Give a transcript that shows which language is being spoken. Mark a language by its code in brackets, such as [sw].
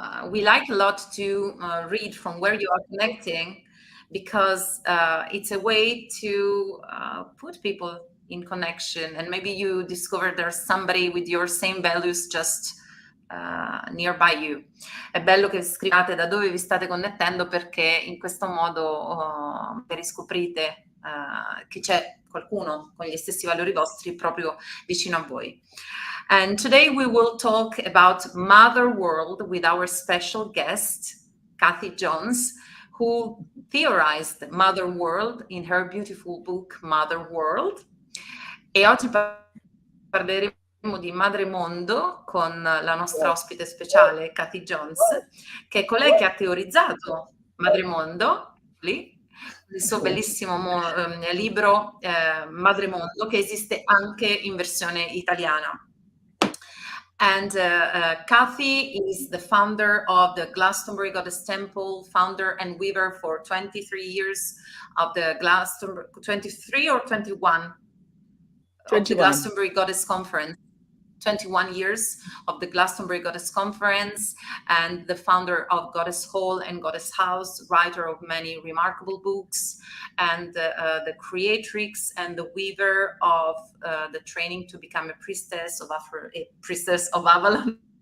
[en] We like a lot to read from where you are connecting because it's a way to put people in connection, and maybe you discover there's somebody with your same values just nearby you. [it] È bello che scrivate da dove vi state connettendo, perché in questo modo riscoprite che c'è qualcuno con gli stessi valori vostri proprio vicino a voi. [en] And today we will talk about MotherWorld with our special guest, Kathy Jones, who theorized MotherWorld in her beautiful book MotherWorld. [it] E oggi parleremo di MadreMondo con la nostra ospite speciale Kathy Jones, che è colei che ha teorizzato MadreMondo, lì, il suo bellissimo libro MadreMondo, che esiste anche in versione italiana. [en] And Kathy is the founder of the Glastonbury Goddess Temple, founder and weaver for 23 years of the Glastonbury, 23 or 21? 21. Of the Glastonbury Goddess Conference. 21 years of the Glastonbury Goddess Conference, and the founder of Goddess Hall and Goddess House, writer of many remarkable books, and the creatrix and the weaver of the training to become a priestess of Avalon.